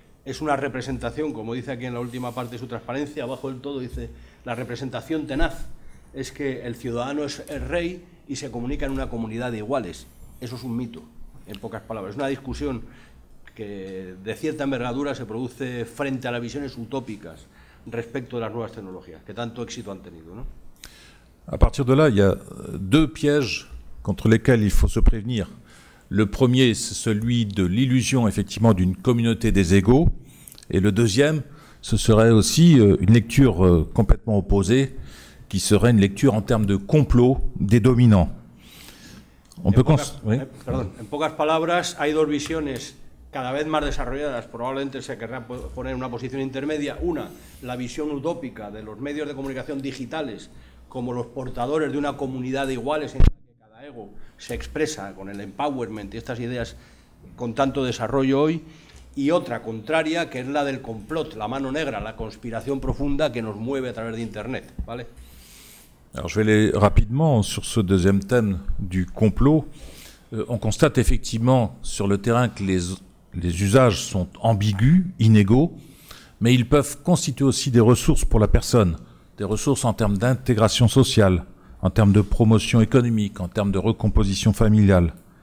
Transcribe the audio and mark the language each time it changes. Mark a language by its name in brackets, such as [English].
[Spanish] Es una representación, como dice aquí en la última parte de su transparencia, abajo del todo dice, la representación tenaz es que el ciudadano es el rey y se comunica en una comunidad de iguales. Eso es un mito, en pocas palabras. Es una discusión que de cierta envergadura se produce frente a las visiones utópicas respecto de las nuevas tecnologías, que tanto éxito han tenido, ¿no? [French] À partir de là, il y a deux pièges contre lesquels il faut se prévenir. Le premier, c'est celui de l'illusion effectivement d'une communauté des égaux, et le deuxième, ce serait aussi une lecture complètement opposée, qui serait une lecture en termes de complot des dominants. [Spanish] En pocas palabras, hay dos visiones cada vez más desarrolladas, probablemente se querrá poner en una posición intermedia. Una, la visión utópica de los medios de comunicación digitales como los portadores de una comunidad de iguales en la que cada ego se expresa con el empowerment y estas ideas con tanto desarrollo hoy, y otra contraria, que es la del complot, la mano negra, la conspiración profunda que nos mueve a través de Internet, ¿vale? [French] Alors je vais aller rapidement sur ce deuxième thème du complot. On constate effectivement sur le terrain que les usages sont ambigus, inégaux, mais ils peuvent constituer aussi des ressources pour la personne, des ressources en termes d'intégration sociale, en termes de promotion économique, en termes de recomposition familiale.